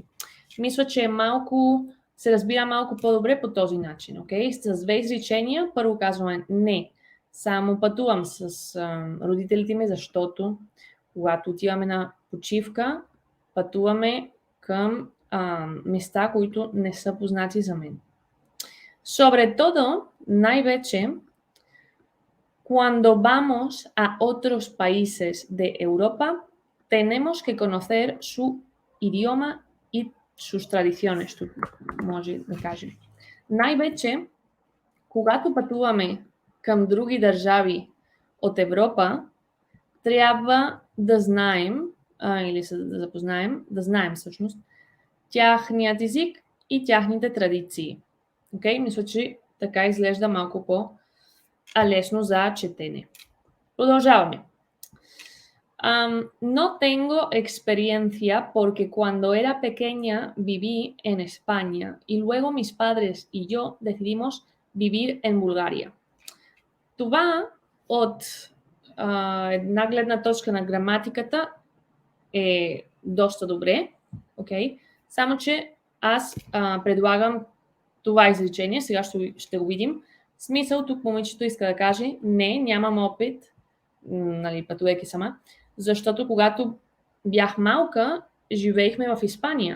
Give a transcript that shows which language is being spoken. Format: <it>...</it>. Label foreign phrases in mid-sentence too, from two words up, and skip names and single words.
<bg>Мисля, че се разбира малко по-добре по този начин. С 2 изречения първо казваме не. Само пътувам с родителите ми, защото когато отиваме на почивка, пътуваме към места, които не са познати за мен.</bg> <es>Sobre todo,</es> <bg>най-вече,</bg> <es>cuando vamos a otros países de Europa, tenemos que conocer su idioma и sus tradiciones,</es> <bg>тук може да кажем. Най-вече, когато пътуваме към други държави от Европа, трябва да знаем, или да запознаем, да знаем всъщност, тяхният език и тяхните традиции. Okay? Мисля, че така изглежда малко по-лесно за четене. Продължаваме.</bg> <es>No tengo experiencia porque cuando era pequeña viví en España y luego mis padres y yo decidimos vivir en Bulgaria.</es> <bg>Това от една гледна точка на граматиката е доста добре, okay? Само че аз предлагам това изречение, сега ще го видим. Смисъл, тук момичето иска да каже, не, нямам опит, нали, пътувайки сама, защото когато бях малка, живеехме в Испания.</bg>